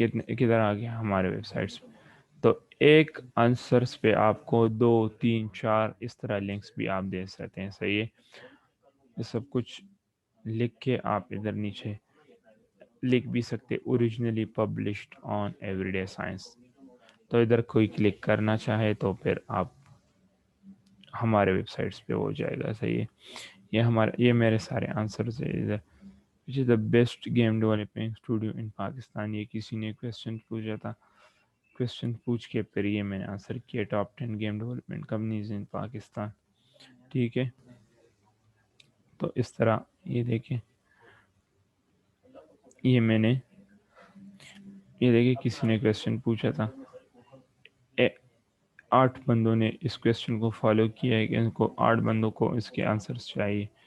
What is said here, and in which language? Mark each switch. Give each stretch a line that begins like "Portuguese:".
Urdu: کدھر آ گیا ہمارے ویب سائٹس پہ۔ تو ایک آنسرس پہ آپ کو 2 3 4 اس طرح لنکس بھی آپ دے سکتے ہیں، صحیح ہے۔ یہ سب کچھ لکھ کے آپ ادھر نیچے لکھ بھی سکتے
English: originally published on every day science,
Urdu: تو ادھر کوئی کلک کرنا چاہے تو پھر آپ ہمارے ویب سائٹس پہ ہو جائے گا، صحیح ہے۔ یہ میرے سارے آنسرز ہیں ادھر،
English: which is the best game developing studio in Pakistan.
Urdu: یہ کسی نے کویشچن پوچھا تھا, کویشچن پوچھ کے پھر یہ میں نے آنسر کیا,
English: Top 10 game development companies in Pakistan.
Urdu: ٹھیک ہے, تو اس طرح یہ دیکھیں, یہ میں نے یہ دیکھیں کسی نے کویشچن پوچھا تھا, 8 بندوں نے اس کویشچن کو فالو کیا ہے کہ ان کو 8 بندوں کو اس کے آنسرس چاہیے.